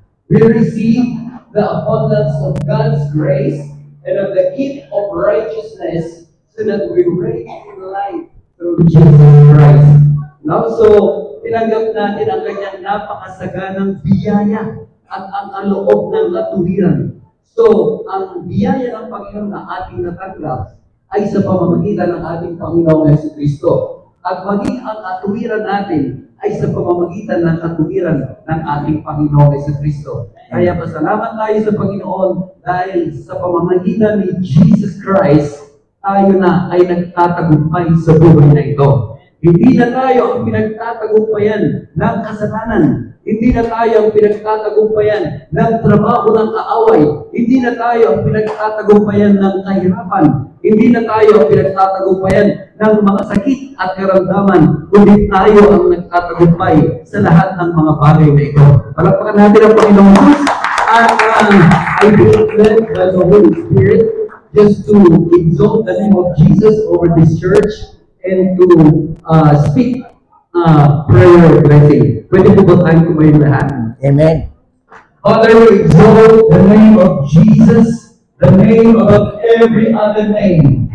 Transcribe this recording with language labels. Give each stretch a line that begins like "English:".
English: We receive the abundance of God's grace and of the gift of righteousness so that we reign in life through Jesus Christ. Now, so,
Filipino: tinanggap natin ang kanyang napakasaganang biyaya at ang aloob ng katuwiran. So, ang biyaya ng Panginoon na ating natanggap ay sa pamamagitan ng ating Panginoong Jesucristo. At maging ang katuwiran natin ay sa pamamagitan ng katuwiran ng ating Panginoong Jesucristo. Kaya pasalamat tayo sa Panginoon dahil sa pamamagitan ni Jesus Christ, tayo na ay nagtatagumpay sa buhay na ito. Hindi na tayo ang pinagtatagumpayan ng kasalanan. Hindi na tayo ang pinagtatagumpayan ng trabaho ng kaaway. Hindi na tayo ang pinagtatagumpayan ng kahirapan. Hindi na tayo ang pinagtatagumpayan ng mga sakit at karamdaman, kundi tayo ang nagtatagumpay sa lahat ng mga bagay na ito. Palakpakan natin ang Panginoong Diyos. At
English: I feel led by the Holy Spirit just to exalt the name of Jesus over this church and to speak prayer blessing.
Filipino: Pwede po ba tayo kumain lahat? Amen.
English: Father, we exalt the name of Jesus, the name above every other name.